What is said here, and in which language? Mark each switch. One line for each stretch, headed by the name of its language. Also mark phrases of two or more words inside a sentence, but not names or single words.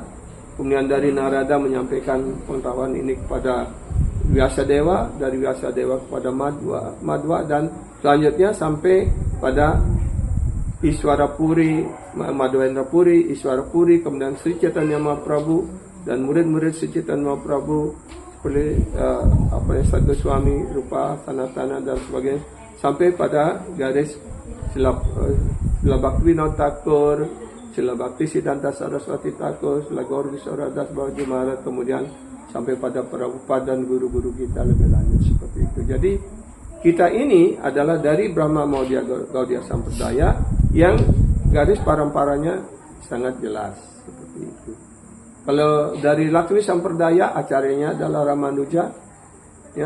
Indonesian: Kemudian dari Narada menyampaikan pengetahuan ini kepada Vyasadeva, dari Vyasadeva kepada Madhva, dan selanjutnya sampai pada Iswara Puri, Madhwendra Puri, Iswara Puri, kemudian Sri Chaitanya Mahaprabhu dan murid-murid Sri Chaitanya Mahaprabhu seperti Sadhu Swami, Rupa, Sanatana dan sebagainya, sampai pada garis Srila Bhaktivinoda Thakur, Srila Bhakti Siddhanta Saraswati Thakur, Srila Gaur Kishora Das Babaji Maharaj, kemudian sampai pada Prabhupada dan guru-guru kita lebih lanjut seperti itu. Jadi kita ini adalah dari Brahma Madhva Gaudiya Sampradaya yang garis paramparanya sangat jelas seperti itu. Kalau dari Laksmi Sampradaya acaranya adalah Ramanuja, ya.